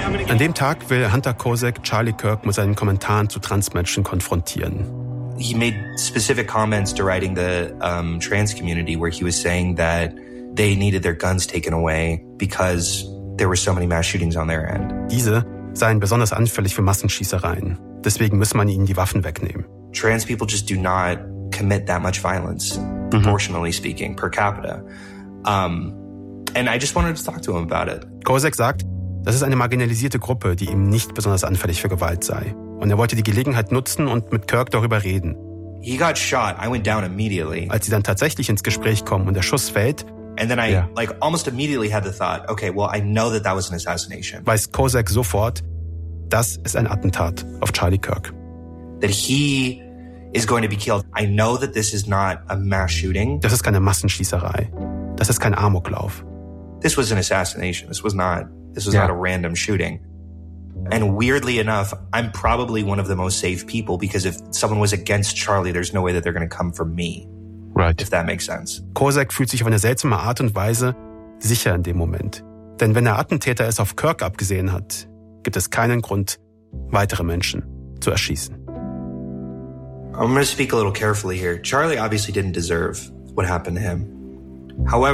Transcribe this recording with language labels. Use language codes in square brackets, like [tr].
[de] An dem Tag will Hunter Kosek Charlie Kirk mit seinen Kommentaren zu Transmenschen konfrontieren. [en] He made specific comments deriding the trans community, where he was saying that they needed their guns taken away because there were so many mass shootings on their end. [de] Diese seien besonders anfällig für Massenschießereien. Deswegen müsse man ihnen die Waffen wegnehmen. [en] Trans people just do not commit that much violence, proportionally speaking, per capita. And I just wanted to talk to him about it. [de] Kosek sagt, das ist eine marginalisierte Gruppe, die ihm nicht besonders anfällig für Gewalt sei. Und er wollte die Gelegenheit nutzen und mit Kirk darüber reden. [en] He got shot. I went down immediately. [de] Als sie dann tatsächlich ins Gespräch kommen und der Schuss fällt, [en] and then I like almost immediately had the thought, okay, well, I know that that was an assassination. [de] Weiß Kosek sofort, das ist ein Attentat auf Charlie Kirk. [en] That he is going to be killed. I know that this is not a mass shooting. [de] Das ist keine Massenschießerei. Das ist kein Amoklauf. [en] This was an assassination. This was not a random shooting. And weirdly enough, I'm probably one of the most safe people because if someone was against Charlie, there's no way that they're going to come for me. Right. If that makes sense. [de] Kosek fühlt sich auf eine seltsame Art und Weise sicher in dem Moment. Denn wenn der Attentäter es auf Kirk abgesehen hat, gibt es keinen Grund, weitere Menschen zu erschießen. [en] I'm going to speak a little carefully here. Charlie obviously didn't deserve what happened to him.